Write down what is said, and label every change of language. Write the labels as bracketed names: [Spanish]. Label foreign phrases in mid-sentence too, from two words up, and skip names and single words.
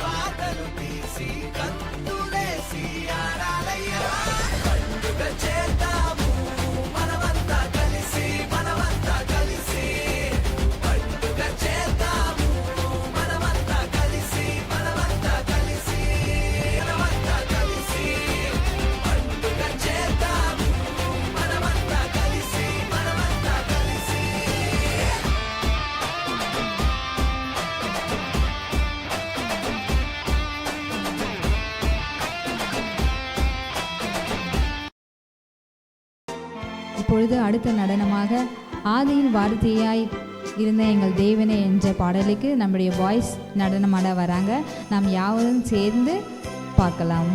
[Telugu] బాధలు తీసి కంతులేసి ఆడాలయ్యా పండుగ చేద్దాము మనమంతా కలిసి మనమంతా కలిసి పండుగ చేద్దాము మనమంతా కలిసి మనమంతా కలిసి మనమంతా కలిసి పండుగ చేద్దాము మనమంతా కలిసి మనమంతా కలిసి [Tamil] இப்பொழுது அடுத்த நடனமாக ஆதியின் வார்த்தையாய் இருந்த எங்கள் தேவனே என்ற பாடலுக்கு நம்முடைய வாய்ஸ் நடனமாட வராங்க. நாம் யாவரும் சேர்ந்து பார்க்கலாம்.